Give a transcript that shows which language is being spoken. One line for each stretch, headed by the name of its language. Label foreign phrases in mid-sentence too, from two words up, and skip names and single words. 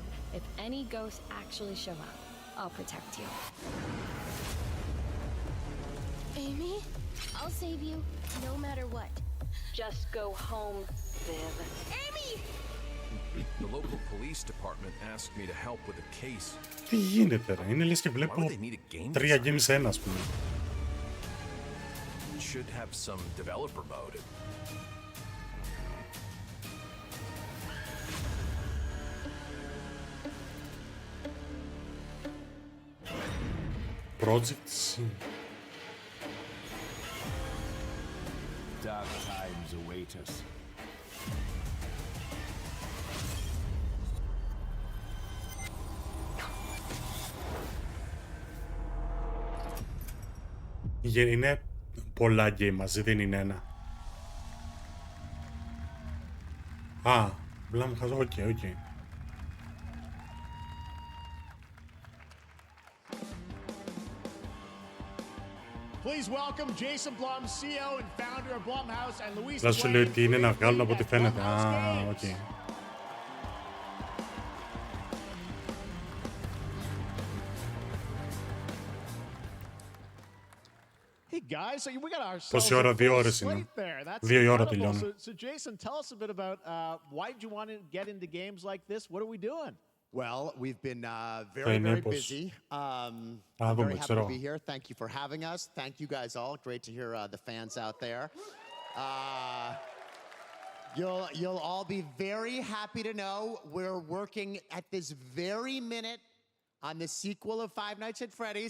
English: If any ghosts actually show up, I'll protect you. Amy? I'll save you, no matter what. Just go home, Viv. Amy! The local police department asked me to help with a case.
Greek: Τι γίνεται ρε, είναι λες και βλέπω 3 games σε ένα, ας πούμε.
English: Should have some developer mode. Project C. Dark times await us.
Greek: Είναι πολλά game μαζί, δεν είναι ένα. Α, Blumhouse, οκ.
English: Please welcome Jason Blum, CEO and founder of Blumhouse, and Luis.
Greek: Θα σου λέει ότι είναι να βγάλουν από ό,τι φαίνεται. Α, οκ.
English: Hey guys, so we got ourselves
Greek: Πόση ώρα, 2 ώρες είναι. 2 η ώρα τελειώνει.
English: So Jason, tell us a bit about why did you want to get into games like this? What are we doing? Well, we've been very busy. I'm very happy to be here. Thank you for having us. Thank you guys all. Great to hear the fans out there. You'll all be very happy to know we're working at this very minute on the sequel of Five Nights at Freddy's.